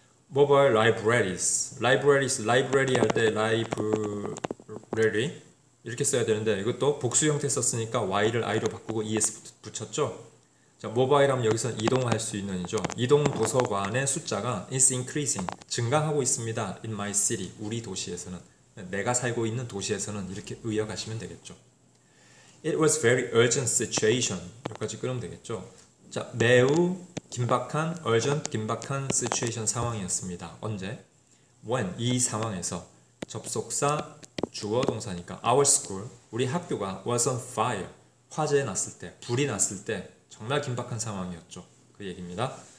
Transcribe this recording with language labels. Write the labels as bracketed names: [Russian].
[English] mobile libraries, [Korean] library 할 때 library 이렇게 써야 되는데 이것도 복수 형태 썼으니까 y를 i로 바꾸고 es 붙였죠. 자, 모바일 하면 여기서 이동할 수 있는 이죠. 이동 도서관의 숫자가 [English] is increasing, [Korean] 증가하고 있습니다. [English] in my city, [Korean] 우리 도시에서는, 내가 살고 있는 도시에서는 이렇게 의역하시면 되겠죠. [English] It was very urgent situation. [Korean] 여기까지 끊으면 되겠죠. 자, 매우 긴박한 urgent 긴박한 situation 상황이었습니다. 언제? When 이 상황에서 접속사 주어 동사니까 [English] our school [Korean] 우리 학교가 [English] was on fire [Korean] 화재 났을 때 불이 났을 때 정말 긴박한 상황이었죠. 그 얘기입니다.